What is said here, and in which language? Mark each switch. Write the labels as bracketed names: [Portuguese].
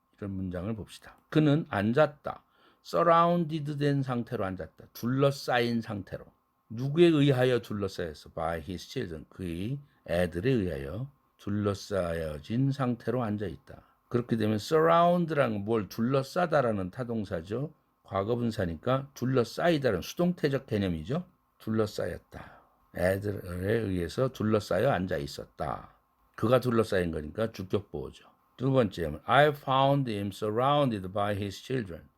[Korean] 이런 문장을 봅시다. 그는 앉았다. surrounded 된 상태로 앉았다. 둘러싸인 상태로. 누구에 의하여 둘러싸였어? [English] by his children. [Korean] 그의 애들에 의하여 둘러싸여진 상태로 앉아있다. 그렇게 되면 surround라는 뭘 둘러싸다라는 타동사죠. 과거분사니까 둘러싸이다라는 수동태적 개념이죠. 둘러싸였다. 애들에 의해서 둘러싸여 앉아있었다. 그가 둘러싸인 거니까 주격보호죠. 두 번째는 [English] I found him surrounded by his children.